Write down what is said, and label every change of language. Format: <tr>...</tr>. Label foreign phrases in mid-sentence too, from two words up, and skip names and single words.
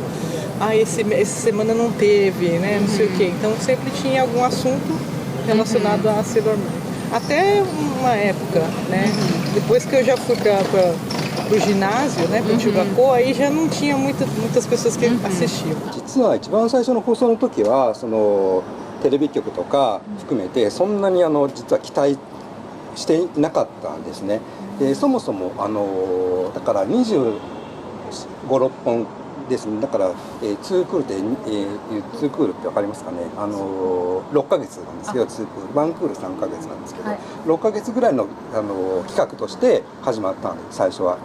<pt>Essa semana não teve, né? Não sei o quê. Então, sempre tinha algum assunto relacionado a Sailor Moon. Até uma época, né? Depois que eu já fui pro ginásio, né? Pro Chugako, aí já não tinha muitas pessoas que assistiam.</pt> <ja>実は一番最初の放送の時はそのテレビ局とか含めてそんなに実は期待していなかったんですね。でそもそもだから25、6本ですね。だから、2クールって、2クールって分かりますかね。6ヶ月なんですけど、2クール、1クール3ヶ月なんですけど、6ヶ月ぐらいの、企画として始まったんです最初は。</ja>